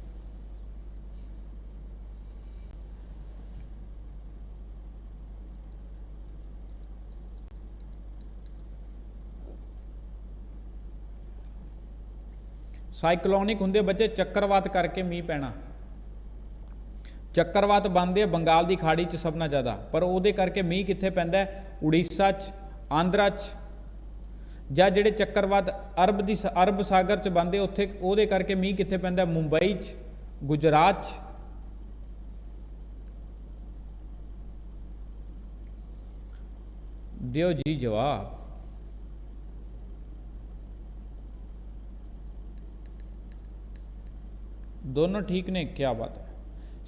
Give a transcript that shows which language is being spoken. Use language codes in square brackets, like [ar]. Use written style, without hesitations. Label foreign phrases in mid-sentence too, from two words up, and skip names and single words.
[pa] ਸਾਇਕਲੋਨਿਕ ਹੋਂਗੇ ਬੱਚੇ ਚੱਕਰਵਾਤ ਕਰਕੇ ਮੀਂਹ ਪੈਣਾ। ਚੱਕਰਵਾਤ ਬਣਤੇ ਬੰਗਾਲ ਕੀ ਖਾੜੀ ਚ ਸਭ ਨਾ ਜ਼ਿਆਦਾ, ਪਰ ਵੋ ਕਰਕੇ ਮੀਂਹ ਕਿੱਥੇ ਪੈਂਦਾ ਹੈ? ਉੜੀਸਾ ਚ, ਆਂਧਰਾ ਚ, ਜਾਂ ਜਿਹੜੇ ਚੱਕਰਵਾਤ ਅਰਬ ਸਾਗਰ ਚ ਬਣਤੇ ਉੱਥੇ ਉਹਦੇ ਕਰਕੇ ਮੀਂਹ ਕਿੱਥੇ ਪੈਂਦਾ? ਮੁੰਬਈ ਚ, ਗੁਜਰਾਤ ਚ। ਦਿਓ ਜੀ ਜਵਾਬ। ਦੋਨੋਂ ਠੀਕ ਨੇ, [hi] क्या बात है।